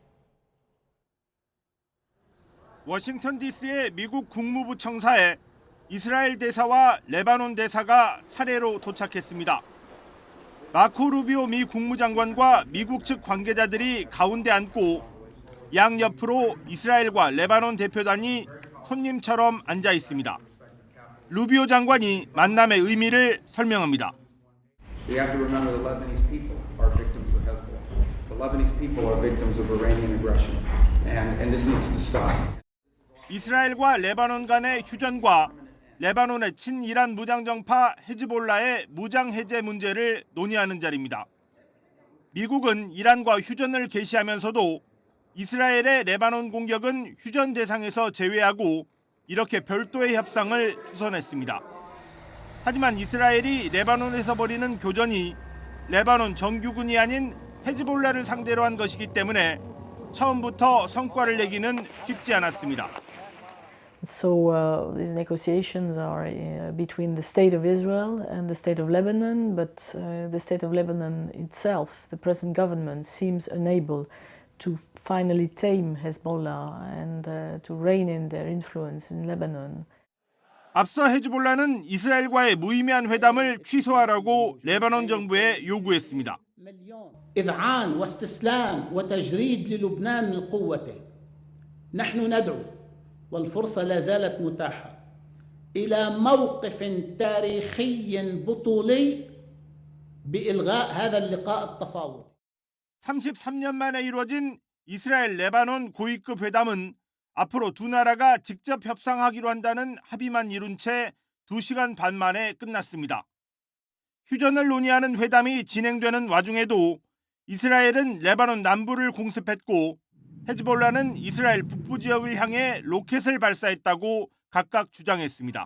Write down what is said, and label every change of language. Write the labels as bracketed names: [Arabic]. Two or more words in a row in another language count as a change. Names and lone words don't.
[Korean] 워싱턴 DC의 미국 국무부 청사에 이스라엘 대사와 레바논 대사가 차례로 도착했습니다. 마코 루비오 미 국무장관과 미국 측 관계자들이 가운데 앉고 양옆으로 이스라엘과 레바논 대표단이 손님처럼 앉아 있습니다. 루비오 장관이 만남의 의미를 설명합니다. [English] We have to remember the Lebanese people are victims of Hezbollah. The Lebanese people are victims of Iranian aggression, and this needs to stop. [Korean] 이스라엘과 레바논 간의 휴전과 레바논의 친이란 무장정파 헤즈볼라의 무장 해제 문제를 논의하는 자리입니다. 미국은 이란과 휴전을 개시하면서도 이스라엘의 레바논 공격은 휴전 대상에서 제외하고 이렇게 별도의 협상을 추선했습니다. 하지만 이스라엘이 레바논에서 벌이는 교전이 레바논 정규군이 아닌 헤즈볼라를 상대로 한 것이기 때문에 처음부터 성과를 내기는 쉽지 않았습니다. [English] So these negotiations are between the state of Israel and the state of Lebanon, but the state of Lebanon itself, the present government, seems unable to finally tame Hezbollah and to rein in their influence in Lebanon. [Korean] 앞서 헤즈볼라는 이스라엘과의 무의미한 회담을 취소하라고 레바논 정부에 요구했습니다. [Arabic] إذعان واستسلام وتجريد للبنان من قوته. نحن ندعو والفرصة لا زالت متاحة إلى موقف تاريخي بطولي بإلغاء هذا اللقاء التفاوضي. [Korean] 33년 만에 이루어진 이스라엘 레바논 고위급 회담은 앞으로 두 나라가 직접 협상하기로 한다는 합의만 이룬 채 2시간 반 만에 끝났습니다. 휴전을 논의하는 회담이 진행되는 와중에도 이스라엘은 레바논 남부를 공습했고 헤즈볼라는 이스라엘 북부 지역을 향해 로켓을 발사했다고 각각 주장했습니다.